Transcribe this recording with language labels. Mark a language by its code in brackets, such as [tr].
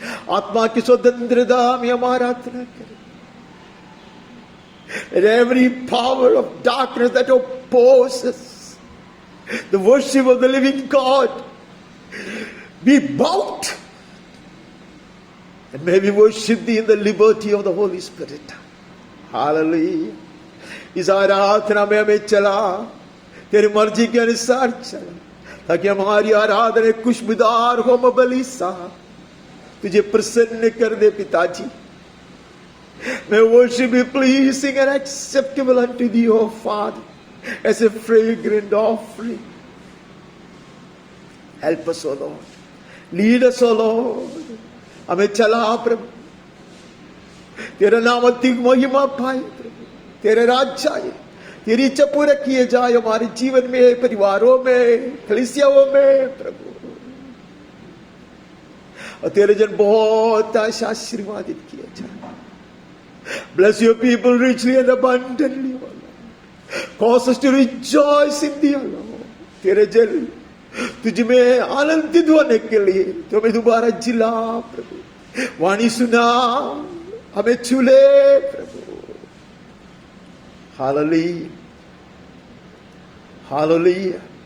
[hi] आत्मा की स्वतंत्रता में हम आराधना करें. [en] And every power of darkness that opposes the worship of the living God be bound And may we worship thee in the liberty of the Holy Spirit. Hallelujah. [hi] इस आराधना में हमें चला, तेरी मर्जी के अनुसार चला, ताकि हमारी आराधना खुशबूदार हो बलि सा तुझे प्रसन्न कर दे पिताजी. [en] May worship be pleasing and acceptable unto thee, O Father, as a fragrant offering. Help us, O Lord. Lead us, O Lord. [hi] हमें चला प्रभु, तेरा नाम अधिक महिमा पाए प्रभु, तेरे राज्य आए, तेरी इच्छा पूरा किए जाए हमारे जीवन में, परिवारों में, कलीसियाओं में प्रभु. और तेरे जन बहुत आशीर्वादित किए जाए. [en] Bless your people richly and abundantly, O Lord. Cause us to rejoice in thee, O Lord. [hi] तेरे जन तुझ में आनंदित होने के लिए तो हमें दोबारा जिला प्रभु, वाणी सुना, हमें छूले प्रभु. Hallelujah, hallelujah.